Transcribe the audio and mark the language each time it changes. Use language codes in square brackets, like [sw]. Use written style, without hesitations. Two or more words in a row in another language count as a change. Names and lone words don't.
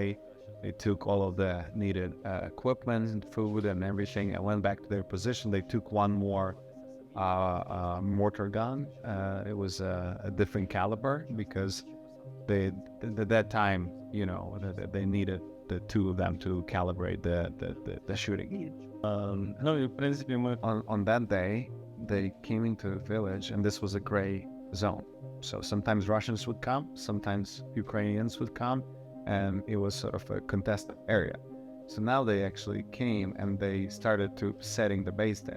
[en] They took all of the needed equipment and food and everything and went back to their position. They took one more mortar gun. It was a different caliber because at that time, they needed the two of them to calibrate the shooting. [uk] в принципі, ми... [en] On that day, they came into the village, and this was a gray zone. So sometimes Russians would come, sometimes Ukrainians would come, and it was sort of a contested area. So now they actually came and they started to setting the base there.